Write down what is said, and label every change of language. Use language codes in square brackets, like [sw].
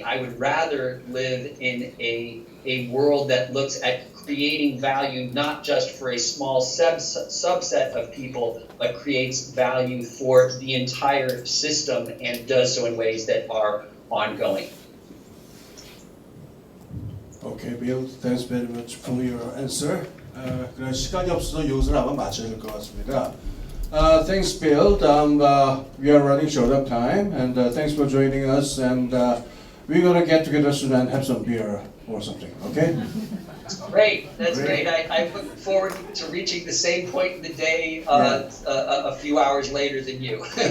[en] I would rather live in a world that looks at creating value not just for a small subset of people, but creates value for the entire system and does so in ways that are ongoing. Okay, Bill, thanks very much for your answer. [ko] 그런 시간이 없어서 여기서 아마 마쳐야 될 것 같습니다. [en] Thanks, Bill. We are running short of time, and thanks for joining us. And we're gonna get together soon and have some beer or something. Okay? Great, that's great. I look forward to reaching the same point in the day a few hours later than you.